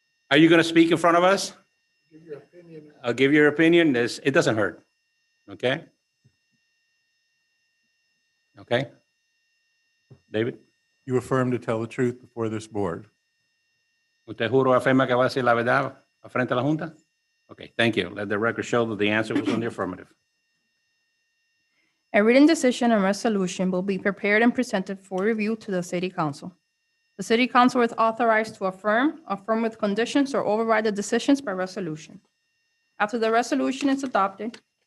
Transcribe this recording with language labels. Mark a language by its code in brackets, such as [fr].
[en] Are you going to speak in front of us? Give your opinion. Give your opinion. It doesn't hurt. Okay? Okay? David? You affirm to tell the truth before this board. [es] ¿Usted juro o afirma que va a decir la verdad al frente de la Junta? [en] Okay, thank you. Let the record show that the answer was on the affirmative. A written decision and resolution will be prepared and presented for review to the City Council. The City Council is authorized to affirm with conditions, or override the decisions by resolution. After the resolution is adopted,